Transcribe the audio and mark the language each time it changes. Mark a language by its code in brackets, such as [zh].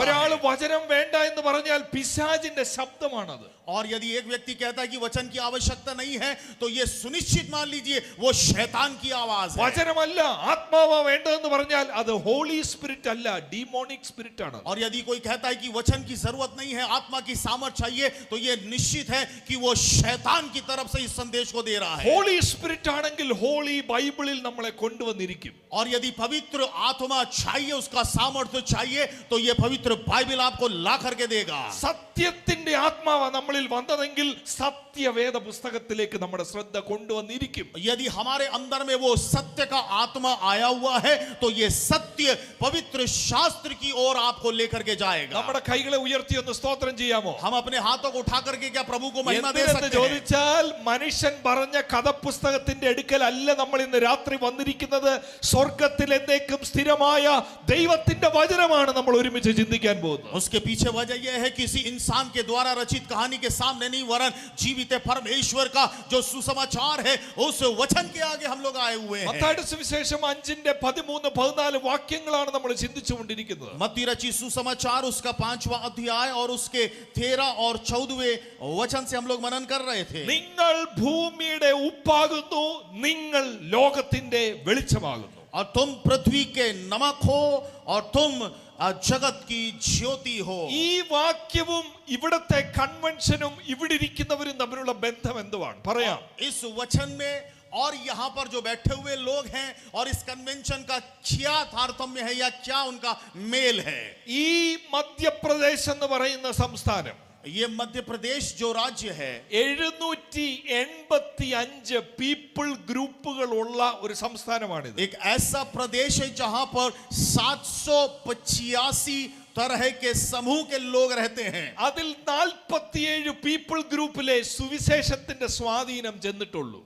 [ml] ഒരാൾ [hi] है. [ml] വചനം വേണ്ട എന്ന് പറഞ്ഞാൽ പിശാചിന്റെ ശബ്ദമാണത്. [hi] और यदि एक व्यक्ति कहता है कि वचन की आवश्यकता नहीं है, तो ये सुनिश्चित मान लीजिए वो शैतान की आवाज है. [ml] വചനമല്ല ആത്മാവ വേണ്ടതെന്ന് പറഞ്ഞാൽ അത് ഹോളി സ്പിരിറ്റ് അല്ല, ഡീമോണിക് സ്പിരിറ്റ് ആണ്. [hi] और यदि कोई कहता है कि वचन की जरूरत नहीं है, आत्मा की सामर्थ चाहिए, तो ये निश्चित है कि वो शैतान की तरफ से इस संदेश को दे रहा है. [ml] ഹോളി സ്പിരിറ്റ് ആണെങ്കിൽ ഹോളി ബൈബിളിൽ നമ്മളെ കൊണ്ടുവന്നിരിക്കും. [hi] और यदि पवित्र आत्मा चाहिए, उसका सामर्थ्य चाहिए, तो ये पवित्र बाइबल आपको ला करके देगा. [ml] സത്യത്തിന്റെ ആത്മാവ നമ്മളിൽ വന്നതെങ്കിൽ സത്യവേദ പുസ്തകത്തിലേക്ക് നമ്മുടെ ശ്രദ്ധ കൊണ്ടുവന്നിരിക്കും. [hi] यदि हमारे अंदर में वो सत्य का आत्मा आया हुआ है, तो ये सत्य पवित्र शास्त्र की ओर आपको लेकर के जाएगा. [ml] നമ്മുടെ കൈകളെ ഉയർത്തി ഒന്ന് സ്തോത്രം ചെയ്യാമോ? [hi] हम अपने हाथों को उठा करके क्या प्रभु को महिमा दे [ml] എന്തിനെന്ന് [hi] सकते हैं? [ml] ചോദിച്ചാൽ മനുഷ്യൻ പറഞ്ഞ കഥപുസ്തകത്തിന്റെ അടുക്കൽ അല്ല നമ്മൾ ഇന്ന് രാത്രി വന്നിരിക്കുന്നത്. സ്വർഗത്തിൽ എന്നേക്കും സ്ഥിരമായ ദൈവത്തിന്റെ വചനമാണ് നമ്മൾ ഒരുമിച്ച് ചിന്തിക്കാൻ പോകുന്നത്. [hi] उसके पीछे वजह यह है कि किसी इंसान के द्वारा रचित कहानी के के सामने नहीं, वरन जीवित परमेश्वर का जो सुसमाचार है उस वचन के आगे हम लोग आए हुए हैं। [ml] മത്തായിയുടെ സുവിശേഷം 5:13-14 വാക്യങ്ങളാണ് നമ്മൾ ചിന്തിച്ചുകൊണ്ടിരിക്കുന്നത്. [hi] मत्ती रचित सुसमाचार उसका 5वां अध्याय और उसके 13 और 14वें वचन से हम लोग मनन कर रहे थे। [ml] നിങ്ങൾ ഭൂമിയുടെ ഉപ്പാകുന്നു, നിങ്ങൾ ലോകത്തിന്റെ വെളിച്ചമാകുന്നു. [hi] और तुम पृथ्वी के नमक हो और तुम जगत की ज्योति हो. [ml] ഈ വാക്യവും ഇവിടത്തെ കൺവെൻഷനും ഇവിടെ ഇരിക്കുന്നവരും തമ്മിലുള്ള ബന്ധം എന്തുവാണ് പറയാം. [hi] इस वचन में और यहाँ पर जो बैठे हुए लोग हैं और इस कन्वेंशन का क्या तारतम्य है या क्या उनका मेल है. [ml] ഈ മധ്യപ്രദേശ് എന്ന് പറയുന്ന സംസ്ഥാനം, [hi] ये मध्य प्रदेश जो राज्य है [ml] 785 പീപ്പിൾ ഗ്രൂപ്പുകൾ ഉള്ള ഒരു സംസ്ഥാനമാണിത്. [hi] एक ऐसा प्रदेश है जहां पर 785 तरह के समूह के लोग रहते हैं. [ml] അതിൽ 47 പീപ്പിൾ ഗ്രൂപ്പിലെ സുവിശേഷത്തിന്റെ സ്വാധീനം ചെന്നിട്ടുള്ളൂ.